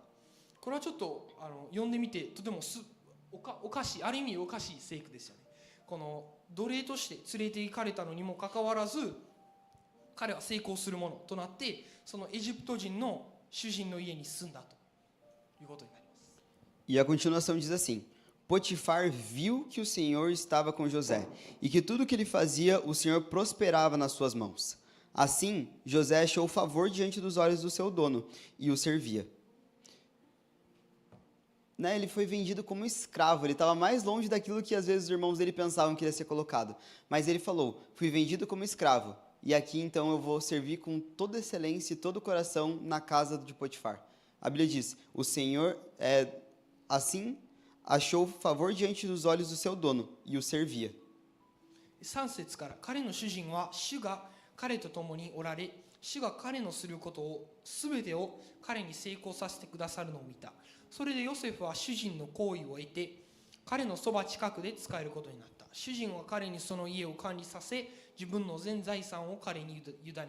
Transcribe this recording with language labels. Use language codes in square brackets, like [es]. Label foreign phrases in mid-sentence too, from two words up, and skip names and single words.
[ja] これはちょっと読んでみてとてもおかしい、ある意味おかしい聖句ですよね。この奴隷として連れて行かれたのにもかかわらず彼は成功するものとなって、そのエジプト人の主人の家に住んだということになります。 [pt] E a continuação diz assim: Potifar viu que o Senhor estava com José e que tudo que ele fazia, o Senhor prosperava nas suas mãos. Assim, José achou favor diante dos olhos do seu dono e o servia. Né, ele foi vendido como escravo, ele estava mais longe daquilo que às vezes os irmãos dele pensavam que ia ser colocado. Mas ele falou, fui vendido como escravo, e aqui então eu vou servir com toda excelência e todo o coração na casa de Potifar. A Bíblia diz, o Senhor, assim, achou favor diante dos olhos do seu dono, e o servia. [ja] 3 節から、彼の主人は主が彼と共におられ、主が彼のすることを全てを彼に成功させてくださるのを見た。それでヨセフは主人の好意を得て、彼のそば近くで仕えることになった。主人は彼にその家を管理させ、自分の全財産を彼に委ねた。